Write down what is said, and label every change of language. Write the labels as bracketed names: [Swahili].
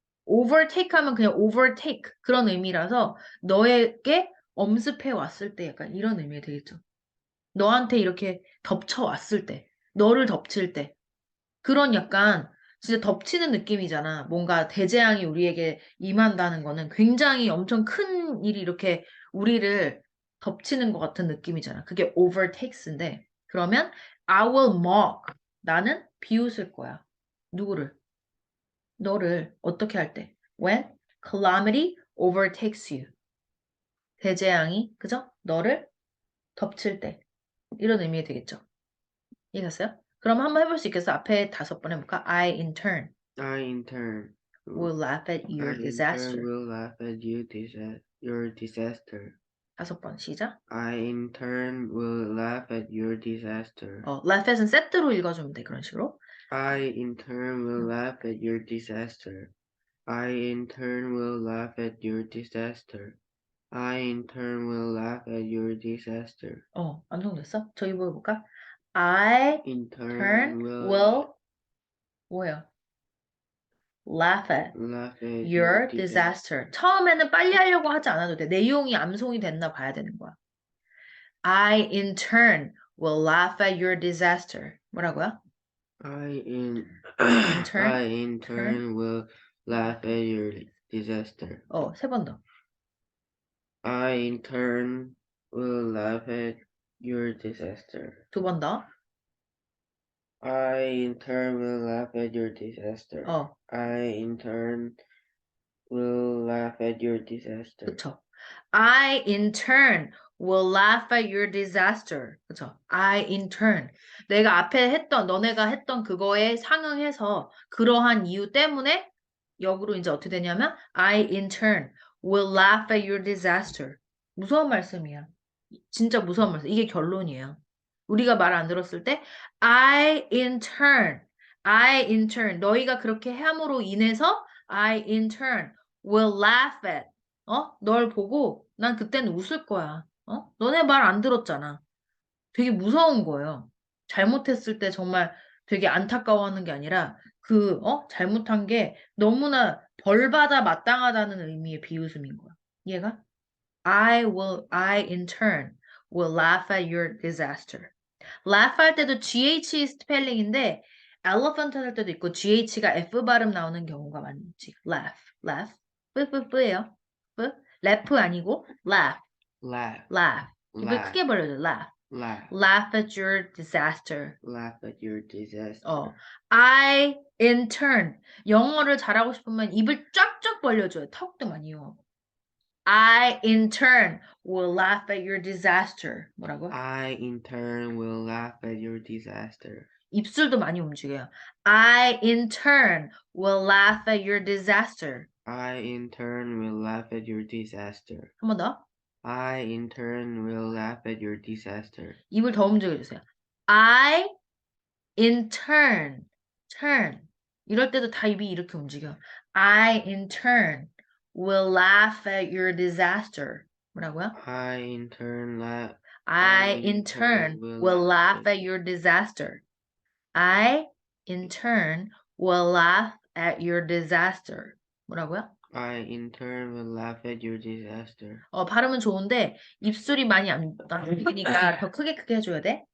[Korean] overtake 하면 그냥 overtake 그런 의미라서 너에게 엄습해 왔을 때 약간 이런 의미가 되겠죠. 너한테 이렇게 덮쳐 왔을 때, 너를 덮칠 때 그런 약간 진짜 덮치는 느낌이잖아. 뭔가 대재앙이 우리에게 임한다는 거는 굉장히 엄청 큰 일이 이렇게 우리를 덮치는 것 같은 느낌이잖아. 그게 [English] overtakes [Korean] 인데 그러면 [English] I will mock. [Korean] 나는 비웃을 거야. 누구를? 너를 어떻게 할 때? [English] When calamity overtakes you. [Korean] 대재앙이 그죠? 너를 덮칠 때. 이런 의미가 되겠죠. 이해갔어요? 그럼 한번 해볼 수 있겠어? 앞에 5번 해볼까? [English] I in turn I in turn, will laugh at I your in turn disaster. will laugh at your disaster. [Korean] 5번 시작. [English] I in turn will laugh at your disaster. [Korean] laugh at은 세트로 읽어주면 돼. 그런 식으로. [English] I in turn will laugh at your disaster. I in turn will laugh at your disaster. I in turn will laugh at your disaster. [Korean] 완성됐어? 저기 뭐 해볼까? I [English] In turn turn will will [Korean] 뭐야? [English] Laugh at laugh at your your disaster. disaster. [Korean] 처음에는 빨리 하려고 하지 않아도 돼. 내용이 암송이 됐나 봐야 되는 거야. [English] I in turn will laugh at your disaster. [Korean] 뭐라고요? [English] I in In I turn, in turn. turn will laugh at your disaster. [Korean] 3번 더. [English] I in turn will laugh at your disaster. [Korean] 2번 더. [English] I in turn will laugh at your disaster. I in turn will laugh at your disaster. [Korean] 그쵸. [English] I in turn will laugh at your disaster. [Korean] 그쵸. [English] I in turn. [Korean] 내가 앞에 너네가 했던 그거에 상응해서 그러한 이유 때문에 역으로 이제 어떻게 되냐면 [English] I in turn will laugh at your disaster. [Korean] 무서운 말씀이야. 진짜 무서운 말씀. 이게 결론이에요. 우리가 말 안 들었을 때 [English] I in turn [Korean] 너희가 그렇게 함으로 인해서 [English] I in turn will laugh at [Korean] 널 보고 난 그때는 웃을 거야. 너네 말 안 들었잖아. 되게 무서운 거예요. 잘못했을 때 정말 되게 안타까워하는 게 아니라 잘못한 게 너무나 벌받아 마땅하다는 의미의 비웃음인 거야. 이해가? [English] I in turn will laugh at your disaster. [Korean] laugh 할 때도 GH 스펠링인데 elephant 할 때도 있고 GH가 F 발음 나오는 경우가 많지. laugh. 뿌뿌뿌예요. 뿌. [English] laugh [Korean] 아니고 [English] laugh, laugh, laugh. [Korean] 입을 [English] laugh, [Korean] 크게 벌려줘. [English] laugh. laugh, laugh at your disaster. laugh at your disaster. I in turn [Korean] 영어를 잘하고 싶으면 입을 쫙쫙 벌려줘요. 턱도 많이 이용하고. [English] I in turn will laugh at your disaster. [Korean] 뭐라고? [English] I in turn will laugh at your disaster. [Korean] 입술도 많이 움직여요. [English] I in turn will laugh at your disaster. I in turn will laugh at your disaster. [Korean] 한 번 더. [English] I in turn will laugh at your disaster. [Korean] 입을 더 움직여주세요. [English] I in turn. [Korean] 이럴 때도 다 입이 이렇게 움직여. [English] I in turn will laugh at your disaster. [Korean] 뭐라고요? [English] I in turn laugh. I in turn will laugh at your disaster. I in turn will laugh at your disaster. [Korean] 뭐라고요? [English] I in turn will laugh at your disaster. [Korean] 발음은 좋은데 입술이 많이 안 움직이니까 더 크게 해줘야 돼.